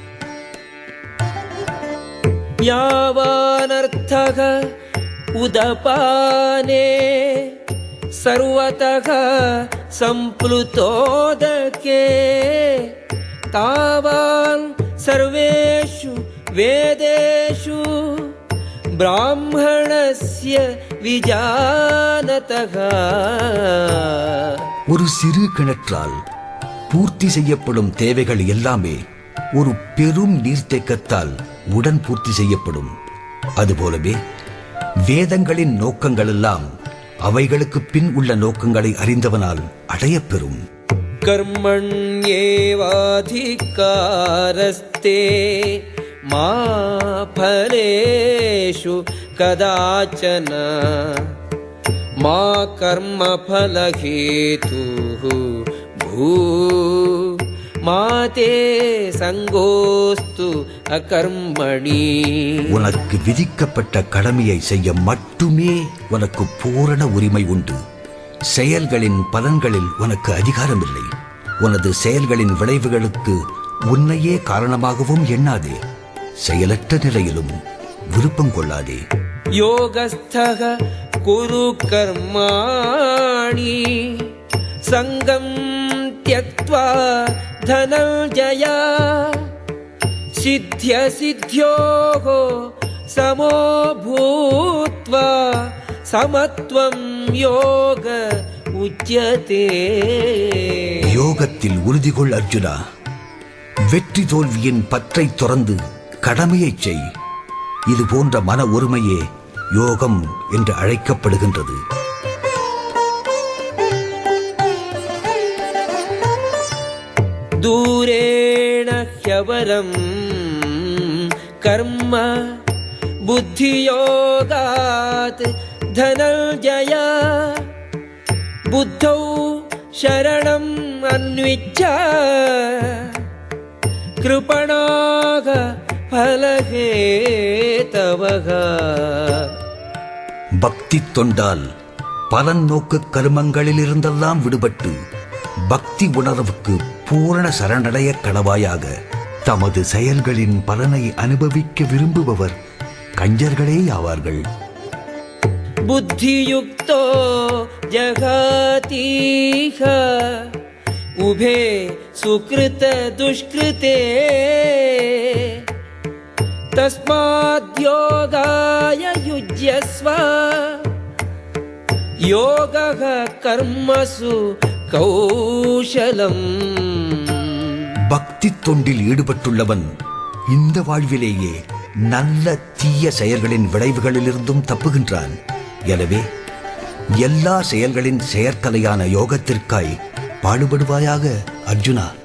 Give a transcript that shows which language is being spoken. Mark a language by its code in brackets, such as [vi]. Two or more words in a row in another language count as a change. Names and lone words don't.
[sa] यावानर्थः उदपाने सर्वतः संप्लुतोदके तावान् सर्वेषु वेदेषु ब्राह्मणस्य विजानतः [ta] ஒரு சிறு கிணற்றால் பூர்த்தி செய்யப்படும் தேவைகள் எல்லாமே ஒரு பெரும் நீர்த்தேக்கத்தால் உடன் பூர்த்தி செய்யப்படும். அதுபோலவே வேதங்களின் நோக்கங்கள் எல்லாம் அவைகளுக்கு பின் உள்ள நோக்கங்களை அறிந்தவனால் அடையப்பெறும். [sa] कर्मण्येवाधिकारस्ते मा फलेषु कदाचन मा कर्मफलहेतुः भू मा ते सङ्गोऽस्तु अकर्मणि. [ta] உனக்கு விதிக்கப்பட்ட கடமையை செய்ய மட்டுமே உனக்கு பூரண உரிமை உண்டு. செயல்களின் பலன்களில் உனக்கு அதிகாரமில்லை. உனது செயல்களின் விளைவுகளுக்கு உன்னையே காரணமாகவும் எண்ணாதே. செயலற்ற நிலையிலும் விருப்பம் கொள்ளாதே. [sa] योगस्थः कुरु कर्माणि सङ्गं त्यक्त्वा धनञ्जय सिद्ध्यसिद्ध्योः समो भूत्वा समत्वं योग उच्यते. [ta] யோகத்தில் உறுதிகொள் அர்ஜுனா. வெற்றி தோல்வியின் பற்றை துறந்து கடமையை செய். இது போன்ற மன ஒருமையே யோகம் என்று அழைக்கப்படுகின்றது. [sa] दूरेण ह्यवरं कर्म बुद्धियोगात् धनञ्जय बुद्धौ शरणम् अन्विच्छ कृपणाः फलहेतवः. [ta] பக்தி தொண்டால் பலன் நோக்கு கருமங்களில் இருந்தெல்லாம் விடுபட்டு பக்தி உணர்வுக்கு பூரண சரணடைய கடவாயாக தமது செயல்களின் பலனை அனுபவிக்க விரும்புபவர் கஞ்சர்களே ஆவார்கள். [sa] बुद्धियुक्तो जगातीह उभे सुकृत दुष्कृते तस्माद्योगाय युज्यस्व योगः कर्मसु कौशलम्. [ta] பக்தி தொண்டில் ஈடுபட்டுள்ளவன் இந்த வாழ்விலேயே நல்ல தீய செயல்களின் விளைவுகளிலிருந்தும் தப்புகின்றான். எனவே எல்லா செயல்களின் செயற்கலையான யோகத்திற்காய் பாடுபடுவாயாக அர்ஜுனா.